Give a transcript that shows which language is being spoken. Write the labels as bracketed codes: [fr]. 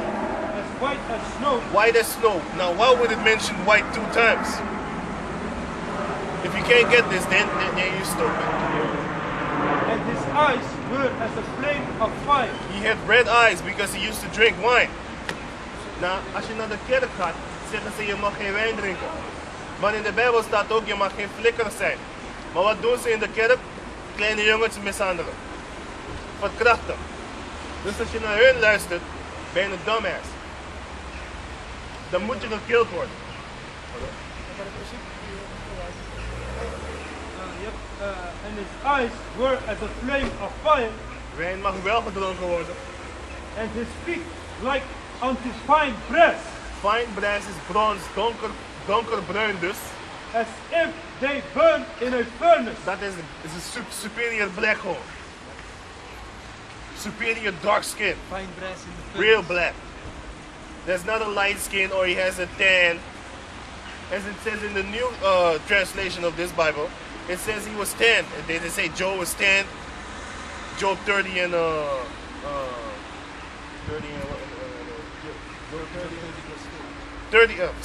[en] As white as snow. White as snow. Now, why would it mention white 2 times? If you can't get this, then you're stupid. And his eyes were as a flame of fire. He had red eyes because he used to drink wine. [nl] Nou, als je naar de kerk gaat, zeggen ze je mag geen wijn drinken. Maar in de Bijbel staat ook je mag geen flikker zijn. Maar wat doen ze in de kerk? Kleine jongens mishandelen. Verkrachten. Dus als je naar hun luistert, ben je een dumbass. Dan moet je gekild worden. [en] And his eyes were as a flame of fire. [nl] Wijn mag wel gedronken worden. [en] And his feet like unto fine brass. [nl] Fine brass is brons, donkerbruin dus. [en] As if they burn in a furnace. [nl] Dat is een [en] superior black hole. Superior dark skin. Fine brass in the furnace. Real black. There's not a light skin or he has a tan. As it says in the new translation of this Bible, it says he was tanned. They say Job was tanned. Job 30 and 30.